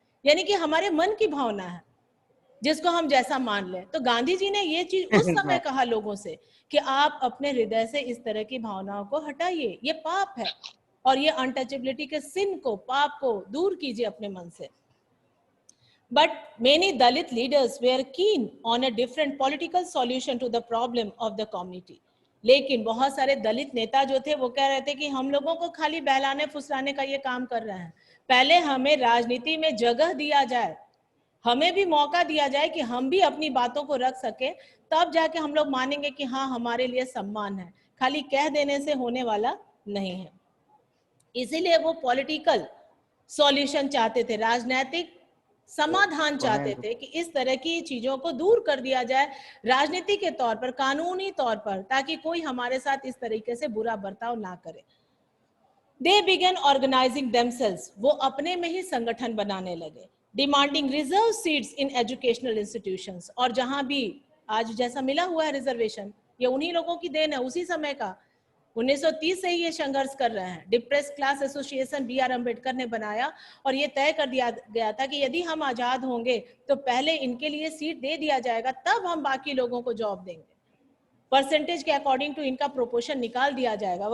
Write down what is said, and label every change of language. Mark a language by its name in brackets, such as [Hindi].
[Hindi] यानी कि हमारे मन की भावना है जिसको हम जैसा मान लें। तो गांधी जी ने ये चीज उस समय कहा लोगों से कि आप अपने हृदय से इस तरह की भावनाओं को हटाइए, ये पाप है। और ये अनटचेबिलिटी के सिन को, पाप को दूर कीजिए अपने मन से। [English] But many Dalit leaders were keen on a different political solution to the problem of the community. [Hindi] लेकिन बहुत सारे दलित नेता जो थे वो कह रहे थे कि हम लोगों को खाली बहलाने फुसलाने का ये काम कर रहे हैं, पहले हमें राजनीति में जगह दिया जाए, हमें भी मौका दिया जाए कि हम भी अपनी बातों को रख सके, तब जाके हम लोग मानेंगे कि हाँ हमारे लिए सम्मान है, खाली कह देने से होने वाला नहीं है। इसीलिए वो पॉलिटिकल सॉल्यूशन चाहते थे, राजनीतिक समाधान चाहते थे कि इस तरह की चीजों को दूर कर दिया जाए राजनीति के तौर पर, कानूनी तौर पर, ताकि कोई हमारे साथ इस तरीके से बुरा बर्ताव ना करे। [English] They began organizing themselves, [Hindi] वो अपने में ही संगठन बनाने लगे, [English] demanding reserve seats in educational institutions। [Hindi] और जहां भी आज जैसा मिला हुआ है रिजर्वेशन, ये उन्हीं लोगों की देन है, उसी समय का, 1930 से ही ये संघर्ष कर रहे हैं। Depress class association B are Ambedkar ने बनाया और ये तय कर दिया गया था कि यदि हम आजाद होंगे तो पहले इनके लिए सीट दे दिया जाएगा, तब हम बाकी लोगों को जॉब देंगे, परसेंटेज के अकॉर्डिंग टू इनका प्रोपोर्शन निकाल दिया जाएगा।